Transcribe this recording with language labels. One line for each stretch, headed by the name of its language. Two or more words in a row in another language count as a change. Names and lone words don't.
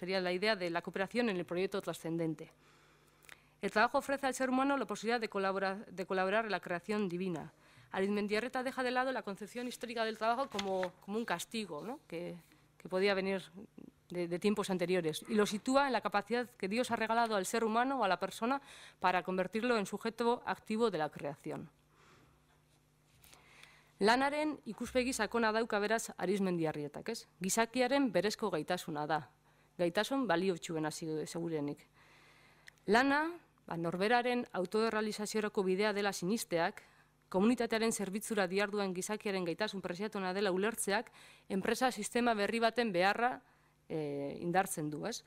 Spanish: Sería la idea de la cooperación en el proyecto trascendente. El trabajo ofrece al ser humano la posibilidad de colaborar en la creación divina. Arizmendiarrieta deja de lado la concepción histórica del trabajo como un castigo, ¿no?, que podía venir de tiempos anteriores, y lo sitúa en la capacidad que Dios ha regalado al ser humano o a la persona para convertirlo en sujeto activo de la creación.
Basque: Lanaren ikuspegi sakona dauka beraz Arizmendiarrietak, ez? Gizakiaren berezko gaitasuna da. Gaitasun baliotsuena segurenik. Lana, norberaren autorealizaziorako bidea dela sinisteak, komunitatearen zerbitzura diharduen gizakiaren gaitasun preziatuena dela ulertzeak, enpresa sistema berri baten beharra indartzen du, ez?